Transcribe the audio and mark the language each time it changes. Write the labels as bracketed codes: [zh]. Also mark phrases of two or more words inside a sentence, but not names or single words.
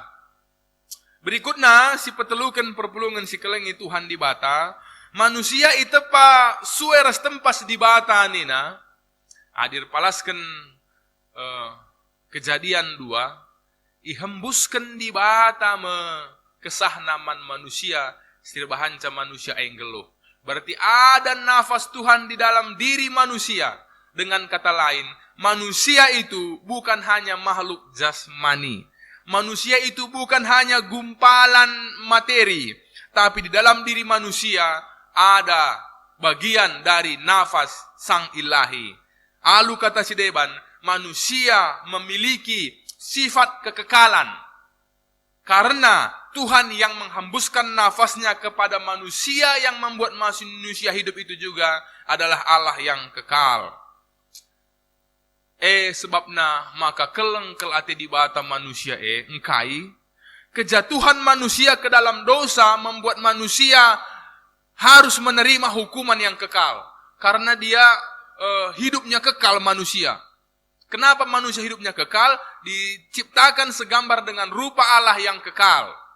[btx] Berikutnya si petelukan perpulungan si kelengi Tuhan di bata, manusia itu pa sueras tempas di bata nina, adir palaskan kejadian 2, ihembuskan di bata me kesah naman manusia, sirbahanca manusia enggeluh. [id] Berarti ada nafas Tuhan di dalam diri manusia. Dengan kata lain, manusia itu bukan hanya makhluk jasmani. Manusia itu bukan hanya gumpalan materi, tapi di dalam diri manusia ada bagian dari nafas Sang Ilahi. [btx] Alu kata si Deban, [id] manusia memiliki sifat kekekalan. Karena Tuhan yang menghembuskan nafasnya kepada manusia yang membuat manusia hidup itu juga adalah Allah yang kekal. [btx] Sebabna maka keleng ate di bata manusia engkai [id] kejatuhan manusia ke dalam dosa membuat manusia harus menerima hukuman yang kekal karena dia hidupnya kekal manusia. Kenapa manusia hidupnya kekal? Diciptakan segambar dengan rupa Allah yang kekal.